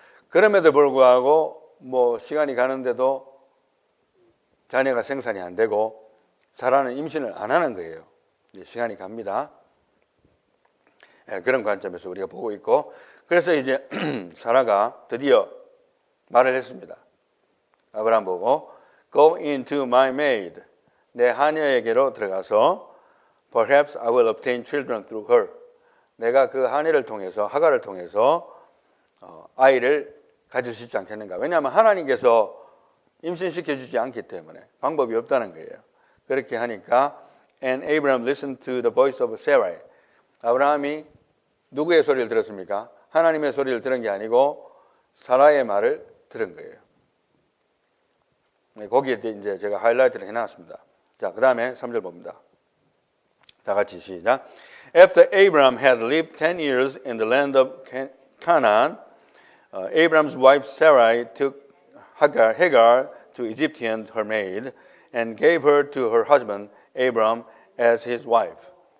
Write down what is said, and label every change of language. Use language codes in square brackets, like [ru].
[ko] 그럼에도 불구하고 시간이 가는데도 자녀가 생산이 안 되고 사라는 임신을 안 하는 거예요. 시간이 갑니다. 그런 관점에서 우리가 보고 있고 그래서 이제 사라가 드디어 말을 했습니다. 아브라함 보고 [en] Go into my maid. [ko] 내 하녀에게로 들어가서 [en] Perhaps I will obtain children through her. [ko] 내가 그 하녀를 통해서 하갈을 통해서 아이를 가질 수 있지 않겠는가. 왜냐하면 하나님께서 임신시켜주지 않기 때문에 방법이 없다는 거예요. 그렇게 하니까 [en] And Abraham listened to the voice of Sarai. [ko] 아브라함이 누구의 소리를 들었습니까? 하나님의 소리를 들은 게 아니고 사라의 말을 들은 거예요. 거기에 이제 제가 하이라이트를 해놨습니다. 자, 그 다음에 3절 봅니다. 다 같이 시작. [en] After Abraham had lived 10 years in the land of Canaan, Abraham's wife Sarai took Hagar to Egyptian her maid and gave her to her husband Abraham as his wife.